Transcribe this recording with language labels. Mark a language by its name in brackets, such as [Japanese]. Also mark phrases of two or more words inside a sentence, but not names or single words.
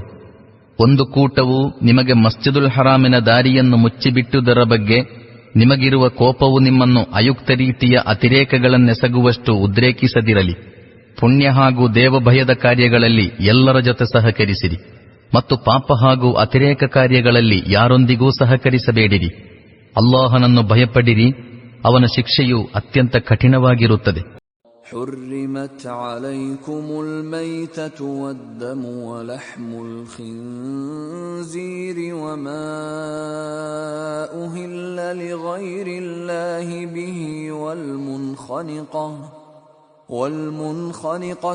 [Kannada] ಒಂದು ಕೂಟವು ನಿಮಗೆ ಮಸ್ಜಿದುಲ್ ಹರಾಮಿನ ದಾರಿಯನ್ನು ಮುಚ್ಚಿಬಿಟ್ಟುದರ ಬಗ್ಗೆ ನಿಮಗಿರುವ ಕೋಪವು ನಿಮ್ಮನ್ನು ಅಯುಕ್ತ ರೀತಿಯ ಅತಿರೇಕಗಳನ್ನೆಸಗುವಷ್ಟು ಉದ್ರೇಕಿಸದಿರಲಿ. ಪುಣ್ಯ ಹಾಗೂ ದೇವಭಯದ ಕಾರ್ಯಗಳಲ್ಲಿ ಎಲ್ಲರ ಜೊತೆ ಸಹಕರಿಸಿರಿ ಮತ್ತು ಪಾಪ ಹಾಗೂ ಅತಿರೇಕ ಕಾರ್ಯಗಳಲ್ಲಿ ಯಾರೊಂದಿಗೂ ಸಹಕರಿಸಬೇಡಿರಿ. ಅಲ್ಲಾಹನನ್ನು ಭಯಪಡಿರಿ, ಅವನ ಶಿಕ್ಷೆಯು ಅತ್ಯಂತ ಕಠಿಣವಾಗಿರುತ್ತದೆ. [Arabic] حرمت عليكم الميتة والدم ولحم الخنزير وما أهل لغير الله به والمنخنقة